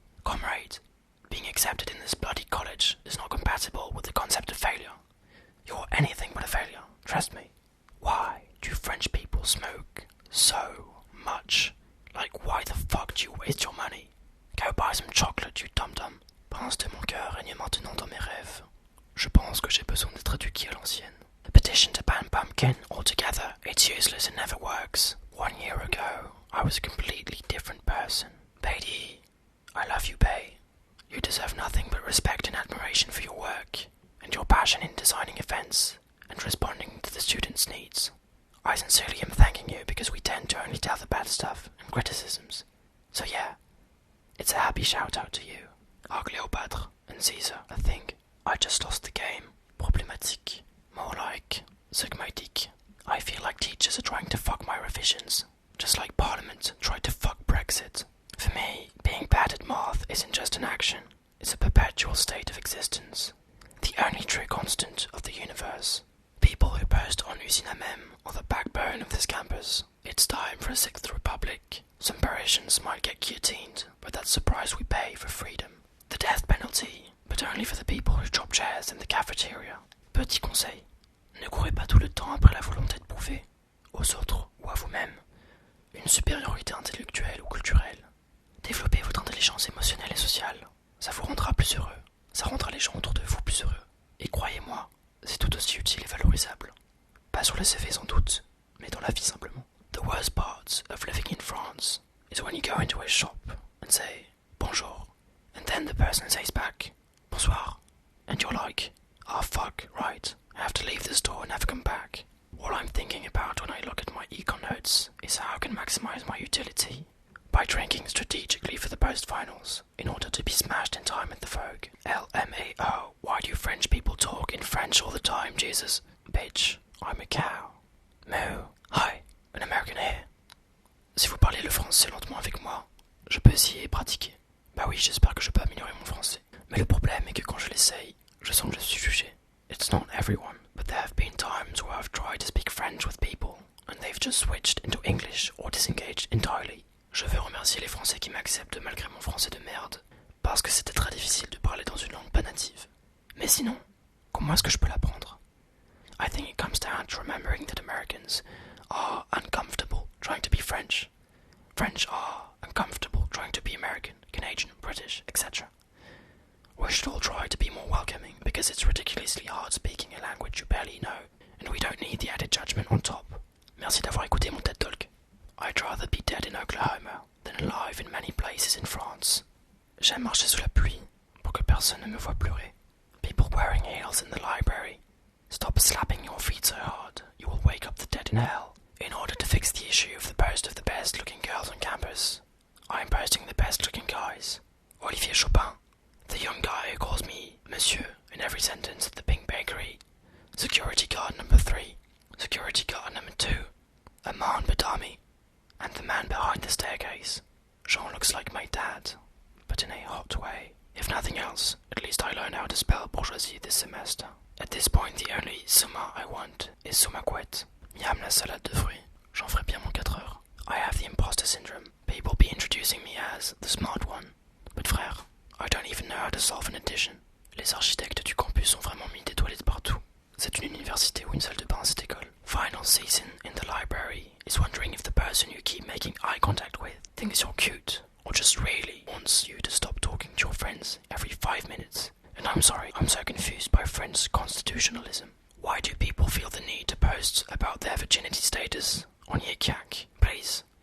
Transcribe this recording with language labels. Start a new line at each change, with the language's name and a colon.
English: Comrade, being accepted in this bloody college is not compatible with the concept of failure. You're anything but a failure, trust me. Why do French people smoke so much? Like, why the fuck do you waste your money? Go buy some chocolate, you dum-dum.
French: Prince de mon cœur règne maintenant dans mes rêves. Je pense que j'ai besoin d'être éduqué à l'ancienne.
English: A petition to ban pumpkin altogether, it's useless and never works. 1 year ago, I was a completely different person. Beatty, I love you, Bay. You deserve nothing but respect and admiration for your work, and your passion in designing events, and responding to the students' needs. I sincerely am thanking you because we tend to only tell the bad stuff and criticisms. So yeah, it's a happy shout out to you. Cléopâtre and Caesar, I think. I just lost the game. Problématique. More like Sigmatic. I feel like teachers are trying to fuck my revisions, just like Parliament tried to fuck Brexit. For me, being bad at math isn't just an action, it's a perpetual state of existence. The only true constant of the universe. People who post on Usine Même are the backbone of this campus. It's time for a sixth republic. Some Parisians might get guillotined, but that's the price we pay for freedom. The death penalty, but only for the people who drop chairs in the cafeteria.
French: Petit conseil, ne courez pas tout le temps après la volonté de prouver, aux autres ou à vous-même, une supériorité intellectuelle ou culturelle. Développez votre intelligence émotionnelle et sociale. Ça vous rendra plus heureux. Ça rendra les gens autour de vous plus heureux. Et croyez-moi, c'est tout aussi utile et valorisable. Pas sur le CV sans doute, mais dans la vie simplement.
English: The worst part of living in France is when you go into a shop and say, bonjour, and then the person says back, bonsoir, and you're like, ah fuck, right, I have to leave the store and never come back. All I'm thinking about when I look at my econ notes is how I can maximize my utility by drinking strategically for the post-finals in order to be smashed in time at the Vogue. LMAO, why do French people talk in French all the time, Jesus? Bitch, I'm a cow. Moo, hi, an American here.
French: Si vous parlez le français lentement avec moi, je peux essayer et pratiquer. Bah oui, j'espère que je peux améliorer mon français. Mais le problème est que quand je l'essaye, je sens que je suis jugé.
English: It's not everyone, but there have been times where I've tried to speak French with people, and they've just switched into English or disengaged entirely.
French: Je veux remercier les Français qui m'acceptent malgré mon français de merde, parce que c'était très difficile de parler dans une langue pas native. Mais sinon, comment est-ce que je peux l'apprendre?
English: I think it comes down to remembering that Americans are uncomfortable trying to be French. French are uncomfortable trying to be American, Canadian, British, etc. We should all try to be more welcoming because it's ridiculously hard speaking a language you barely know, and we don't need the added judgment on top.
French: Merci d'avoir écouté mon TED Talk.
English: I'd rather be dead in Oklahoma than alive in many places in France.
French: J'aime marcher sous la pluie pour que personne ne me voie pleurer.
English: People wearing heels in the library. Stop slapping your feet so hard, you will wake up the dead in hell. In order to fix the issue of the post of the best looking girls on campus, I'm posting the best looking guys. Olivier Chopin, the young guy who calls me Monsieur in every sentence at the Pink Bakery. Security guard number 3. Security guard number 2. Aman Badami. And the man behind the staircase. Jean looks like my dad, but in a hot way. If nothing else, at least I learned how to spell bourgeoisie this semester. At this point, the only summa I want is sumaquette.
French: Miam la salade de fruits. J'en ferai bien mon 4 heures.
English: I have the imposter syndrome. People be introducing me as the smart one. But frère, I don't even know how to solve an addition.
French: Les architectes du campus ont vraiment mis des toilettes partout. C'est une université ou une salle de bain cette école.
English: Final season in the library is wondering if the person you keep making eye contact with thinks you're cute or just really wants you to stop talking to your friends every 5 minutes. And I'm sorry, I'm so confused by French constitutionalism. Why do people feel the need to pose post about their virginity status on Yik Yak, please.